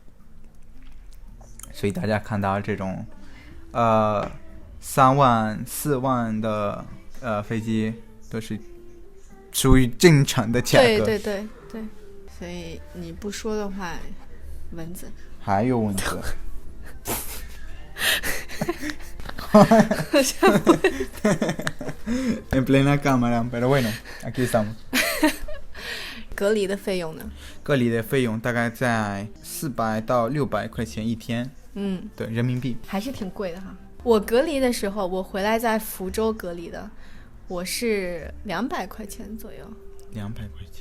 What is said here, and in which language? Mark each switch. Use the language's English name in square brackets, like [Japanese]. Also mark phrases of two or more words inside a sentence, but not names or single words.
[Chinese] 所以大家看到这种3万4万的飞机都是属于正常的价格。对，所以你不说的话，蚊子还有蚊子。 [Spanish] En plena cámara, pero bueno, aquí estamos. [Chinese] 隔离的费用呢？隔离的费用大概在400到600块钱一天。对，人民币还是挺贵的哈。我隔离的时候，我回来在福州隔离的，我是200块钱左右。 200块钱